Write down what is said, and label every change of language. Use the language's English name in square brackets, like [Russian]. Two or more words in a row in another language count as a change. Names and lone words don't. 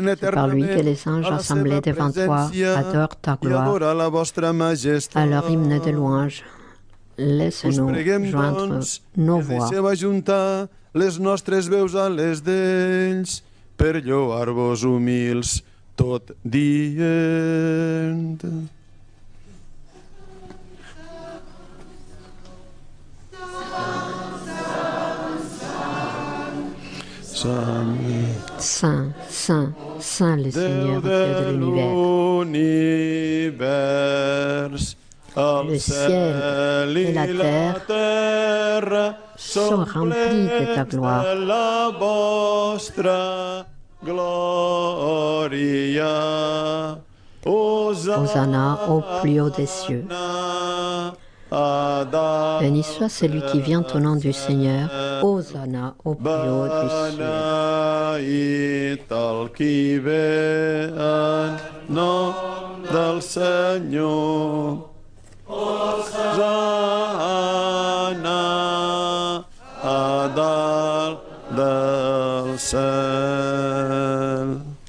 [French] C'est par lui [Catalan] eternament [French] que les anges [Catalan] a la [French] assemblés [Catalan] seva [French] devant toi [Catalan] presència [French] adorent ta [Catalan] i [French] gloire. [Catalan] adora la vostra majestat. [French] À leur hymne de louange, [Catalan] Us [French] laisse-nous [Catalan] preguem, [French] joindre [Catalan] doncs, [French] nos [Catalan] que [French] voix [Catalan] deixeu ajuntar les nostres veus a les d'ells per lloar-vos humils tot dient. [French] Saint, Saint, Saint le Seigneur, [Catalan] Déu [French] Dieu de [Catalan] de [French] l'univers. [Catalan] l'univers, el [French] Le ciel [Catalan] i [French] et la [Catalan] terra [French] sont remplis de ta gloire. [Catalan] de la vostra glòria. [French] Hosanna au plus haut des cieux. Béni soit celui qui vient au nom du Seigneur. Hosanna au plus haut du ciel. [Catalan] Beneït el qui ve en nom del Senyor. Hosanna a dalt del cel.